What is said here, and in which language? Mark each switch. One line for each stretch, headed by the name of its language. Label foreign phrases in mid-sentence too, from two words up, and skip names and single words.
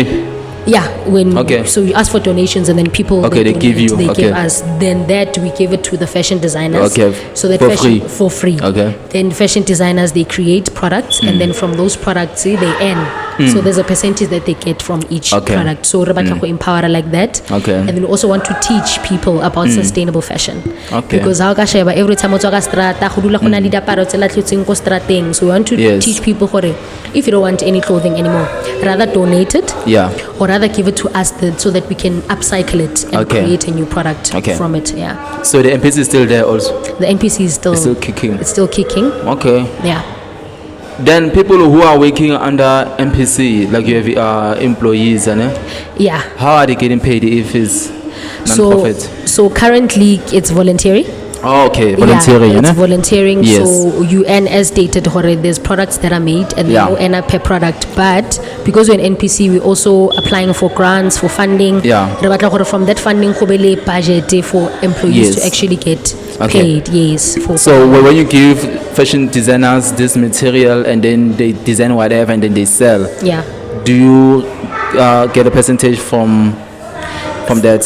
English: Yeah, when Okay. so you ask for donations and then people Okay, they give donate, you, they okay. give us. Then that we give it to the fashion designers. Okay, so that for fashion free. for free. Okay. Then fashion designers, they create products and then from those products they earn. So there's a percentage that they get from each Okay. product. So
Tswana: re batla go
English: empower like that. Okay. And then we also want to teach people about sustainable fashion. Okay. Because how
Tswana: ka sheba
English: every time
Tswana: o tswa ka strata go dula go na le diaparo tse latlhetsweng ko strateng.
English: So we want to Yes. teach people gore if you don't want any clothing anymore, rather donate it Yeah. or rather give it to us so that we can upcycle it and Okay. create a new product Okay. from it. Yeah, So the NPC is still there also. the NPC is still It's still kicking. It's still kicking. Okay. Yeah. Then people who are working under NPC, like you have employees, Yeah. how are they getting paid if it's So non-profit? so currently it's voluntary. Oh, okay, volunteering, Yeah, it's ne? volunteering. Yes. So you earn as stated. There's products that are made and Yeah. you earn a per product. But because we're an NPC, we're also applying for grants, for funding. Yeah.
Tswana: Re batla gore
English: from that funding
Tswana: go be le
English: budget for employees Yes. to actually get Okay. paid. Yes. So when you give fashion designers this material and then they design whatever and then they sell, yeah. do you get a percentage from that,